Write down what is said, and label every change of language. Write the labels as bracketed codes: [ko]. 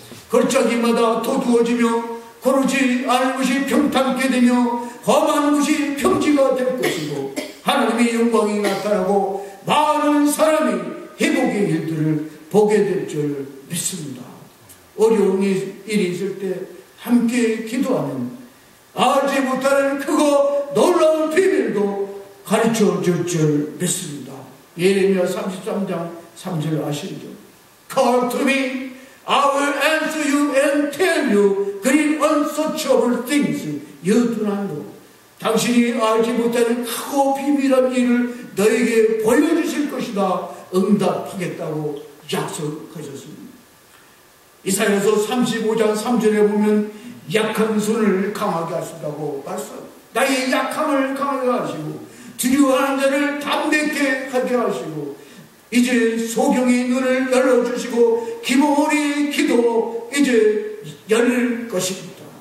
[ko] 걸작이마다 도두어지며 고르지 않은 것이 평탄케 되며 험한 것이 평지가 될 것이고 하나님의 영광이 나타나고 많은 사람이 회복의 일들을 보게 될 줄 믿습니다. 어려운 일이 있을 때 함께 기도하면 알지 못하는 크고 놀라운 비밀도 가르쳐 줄 줄 믿습니다. 예레미야 33장 3절 아시죠? [en] Call to me, I will answer you and tell you great unsearchable things you do not know. [ko] 당신이 알지 못하는 크고 비밀한 일을 너에게 보여주실 것이다. 응답하겠다고 약속하셨습니다. 이사야서 35장 3절에 보면 약한 손을 강하게 하신다고 말씀. 나의 약함을 강하게 하시고 두려워하는 자를 담백해 하게 하시고 이제 소경의 눈을 열어주시고 기모리 기도 이제 열릴 것입니다.